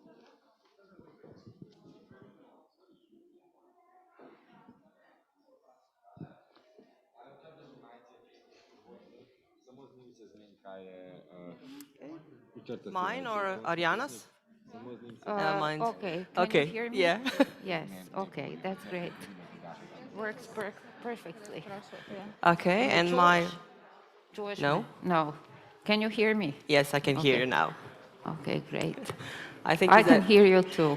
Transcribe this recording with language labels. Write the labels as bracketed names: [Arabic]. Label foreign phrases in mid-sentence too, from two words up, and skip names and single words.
[Slovenian] Samo z njim se zmeni, kaj je... Učrta [English] Mine or Ariana's? [Slovenian] Samo z njim se [English] Mine. Okay, can Okay, you hear me? yeah. Yes, okay, that's great. Works perfectly. Okay, and my... George? No? No. Can you hear me? Yes, I can hear Okay. you now. Okay, great. I think I that... can hear you too.